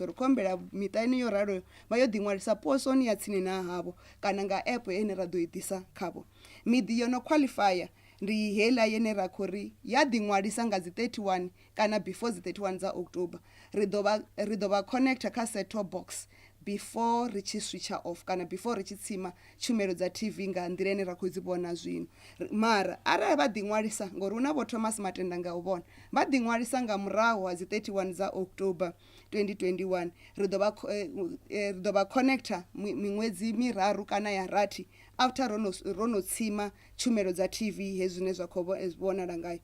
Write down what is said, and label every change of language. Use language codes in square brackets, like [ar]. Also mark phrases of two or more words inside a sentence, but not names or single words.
[ve] Ri khombela miṱa ine yo raloyo vha yo ḓiṅwalisa posoni ya tsini na havho kana nga app ine ra ḓo i ḓisa khavho. Miḓi yo no qualifya ndi hela yene ra khou ri ya ḓiṅwalisa nga dzi 31 kana before dzi 31 dza October ri ḓo vha connecta kha [en] set-top box [ve] before ri tshi switcha off kana before ri tshi tsima tshumelo dza TV nga nḓila ine ra khou dzi vhona zwino. Mara arali vha ḓiṅwalisa ngori hu na vho Thomas Matenda nga u vhona vha ḓiṅwalisa nga murahu ha dzi 31 dza October 2021 ri ḓo vha connecta miṅwedzi miraru kana ya rathi after ro no tsima tshumelo dza TV hezwi zwine zwa khou vhonala ngayo.